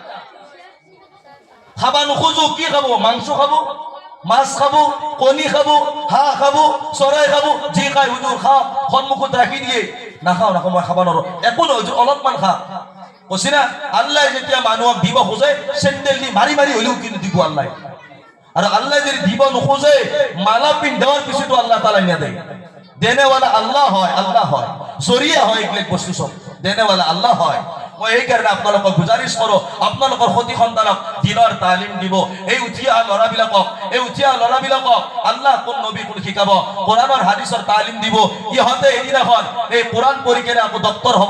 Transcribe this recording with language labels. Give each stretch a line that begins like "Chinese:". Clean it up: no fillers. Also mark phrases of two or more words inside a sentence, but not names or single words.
Assamese: খাবা নুখুজু কি খাবো মাংস খাবো মাছ খাবো কণী খাবো হাঁহ খাবো চৰাই খাবো যি খাই হুজুৰ খাও সন্মুখত ৰাখি দিয়ে নাখাও মই খাব নোৱাৰো একো নহয় হুজুৰ অলপমান খা কৈছি না আল্লাহ যেতিয়া মানুহক দিব খোজে চেন্দেল দি মাৰি হলেও কিন্তু দিব আল্লাহ আৰু আল্লাহ যদি দিব নোখোজে মালা পিন্ধাৰ পিছতো
Arabic: الله تعالى
Assamese: নিয়া দেয় দেনেওয়ালা আল্লাহ হয়, আল্লাহ হয়, জরিয়া হয়, এইবিলাক বস্তু চব দেনেওয়ালা আল্লাহ হয়। মই এই কাৰণে আপোনালোকক গুজাৰিছ কৰোঁ, আপোনালোকৰ সতি সন্তানক দিনৰ তালিম দিব। এই উঠি অহা ল'ৰাবিলাকক আল্লাহ কোন নবী কোন শিকাব, কোৰআনৰ হাদিছৰ তালিম দিব। ইহঁতে এদিনাখন এই কোৰআন পঢ়ি কেনে আকৌ ডক্তৰ হ'ব।